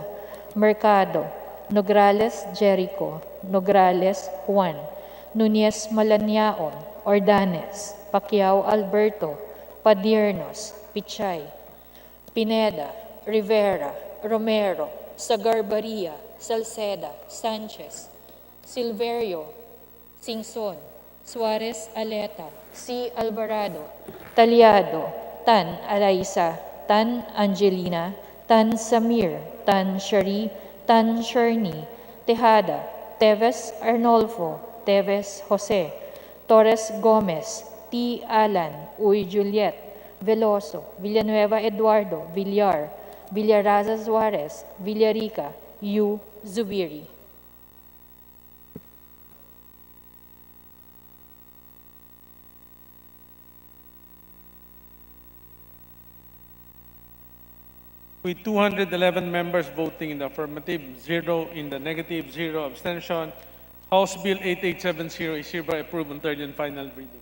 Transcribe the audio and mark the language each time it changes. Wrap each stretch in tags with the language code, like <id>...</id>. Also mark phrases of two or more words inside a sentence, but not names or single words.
<en>Mercado, Nograles Jericho, Nograles Juan, Nunez Malaniaon, Ordanes, Pacquiao Alberto, Padiernos, Pichay, Pineda, Rivera, Romero, Sagarbaria, Salceda, Sanchez, Silverio, Singson, Suarez Aleta, C. Alvarado, Talyado, Tan Alaisa, Tan Angelina, Tan Samir, Tan Shari, Tan Sherni, Tejada, Teves Arnolfo, Teves Jose, Torres Gomez, T. Alan, Uy Juliet, Veloso, Villanueva Eduardo, Villar, Villaraza Suarez, Villarica, Yu Zubiri. With 211 members voting in the affirmative, 0 in the negative, 0 abstention, House Bill 8870 is hereby approved on third and final reading.</en>